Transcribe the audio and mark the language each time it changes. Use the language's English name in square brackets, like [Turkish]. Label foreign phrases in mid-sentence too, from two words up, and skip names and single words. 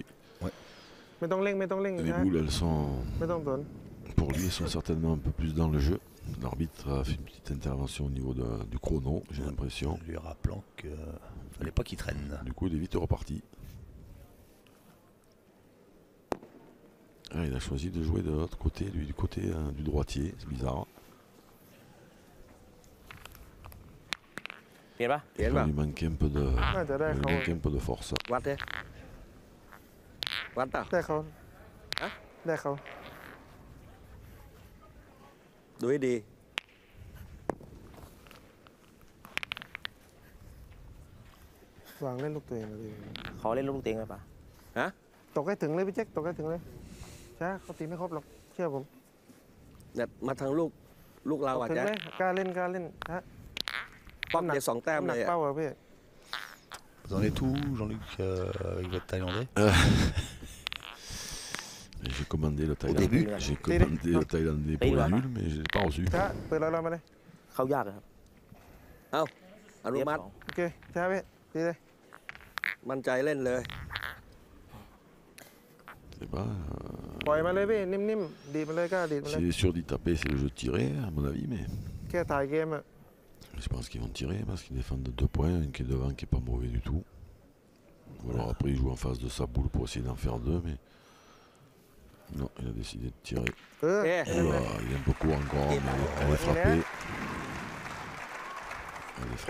[Thai] ไม่ต้องเร่งไม่ต้องเร่ง [French] Les [Thai] นะ [French] boules elles sont [Thai] ไม่ต้องสน [French] pour lui elles sont certainement un peu plus dans le jeu. L'arbitre a fait une petite intervention au niveau du chrono, j'ai l'impression. En lui rappelant qu'il ne fallait pas qu'il traîne. Du coup il est vite reparti. Ah, il a choisi de jouer de l'autre côté, lui du côté du droitier, c'est bizarre. [Thai] เปลี่ยนปะ เปลี่ยนป่ะ [French] Il lui manquait un peu de, [Thai] น่าจะได้ [French] il [Thai] เขา [French] lui manquait un peu de force. [Thai] วัดเลยวัดเปล่า ได้เขา ฮะ ได้เขา ดูให้ดี วางเล่นลูกตัวเองเลย เขาเล่นลูกเตียงไหมปะ ตกให้ถึงเลยพี่แจ็คตกให้ถึงเลยช้าเขาตีไม่ครบหรอกเชื่อผม เนี่ยมาทางลูกเรา ตก อาจ ถึง จะ เลยกล้าเล่นกล้าเล่นฮะ ป้อมเดียว2 แต้ม หนั เล ก ยอะ เป้าอะพี่ [French] Vous en êtes où, Jean-Luc, avec votre Thaïlandais? J'ai commandé le début. Thaïlandais. J'ai commandé le Thaïlandais pour le nul, mais je ne l'ai pas reçu. [Thai] ช้าเปิดเรามาเลย เข้ายากอะครับ อนุมัติ เรียบสอง โอเคช้าพี่ตีเลย มั่นใจเล่นเลย [French] C'est pas, [Thai] ปล่อยมาเลยพี่นิ่มๆดีดมาเลยกล้าดีดมาเลย [French] s'il est sûr d'y taper, c'est le jeu de tirer, à mon avis, mais [Thai] แค่ถ่ายเกมอะ [French] je pense qu'ils vont tirer parce qu'ils défendent de 2 points, un qui est devant qui est pas mauvais du tout. Ou alors après, il joue en face de sa boule pour essayer d'en faire 2, mais non, il a décidé de tirer. [Thai] เออ เอ๊ะ [French] Oula, il est un peu court encore, mais elle est frappée. Elle est